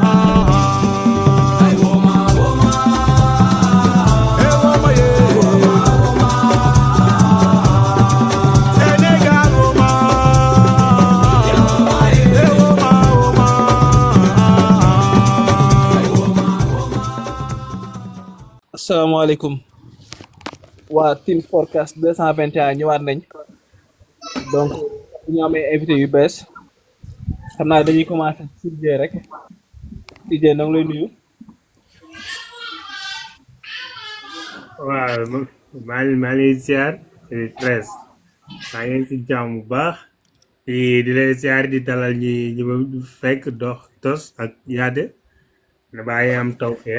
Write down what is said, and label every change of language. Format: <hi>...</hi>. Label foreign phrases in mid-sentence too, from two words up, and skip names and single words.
<en>Hey woman, woman. Hey woman, yeah. Senegal woman. Hey woman, woman.</en> <wo>Asalaamaaleykum waa Team Sportcast 221 ñëwaat nañ donc ñu amee invité yu bees xam naa dañuy commencé ci CJ rek CJ na nga lay nuyu. waaw maa ngi ziar di Tres maa ngi si jàmm bu baax di leen ziar di dalal ñi ma fekk tos ak yaade na bàyyi am taw feex</wo>